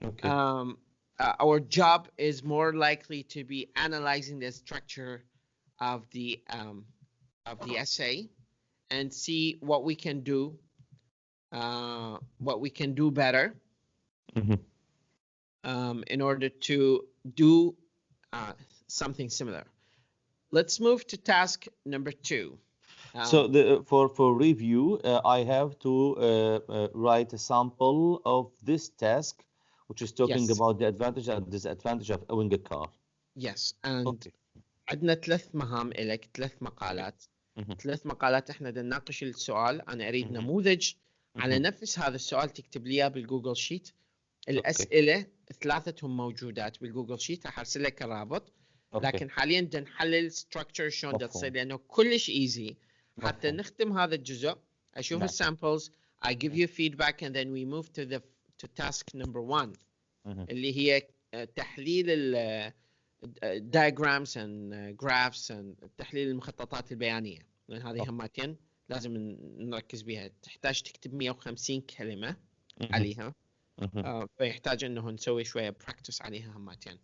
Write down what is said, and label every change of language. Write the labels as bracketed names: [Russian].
[English] Our job is more likely to be analyzing the structure of the essay and see what we can do better in order to do something similar. Let's move to task number 2. So for review, I have to write a sample of this task, which is talking about the advantage and disadvantage of owning a car. Yes, and [Arabic] عندنا 3 مهام إلك، 3 مقالات. 3 مقالات احنا بدنا نناقش السؤال. أنا أريد نموذج على نفس هذا السؤال تكتب لي إياه بالجوجل شيت. الأسئلة 3 موجودات بالجوجل شيت، راح أرسل لك الرابط. لكن حاليا بدنا نحلل structure شلون تصير لأنه كلش easy. حتى نختم هذا الجزء أشوف السامبلز, [English] I give you feedback and then we move to task number 1 [Arabic] اللي هي تحليل [English] diagrams and graphs and [Arabic] تحليل المخططات البيانية. لأن هذه همتين لازم نركز بها. تحتاج تكتب 150 كلمة عليها. فيحتاج أنه نسوي شوية practice عليها همتين.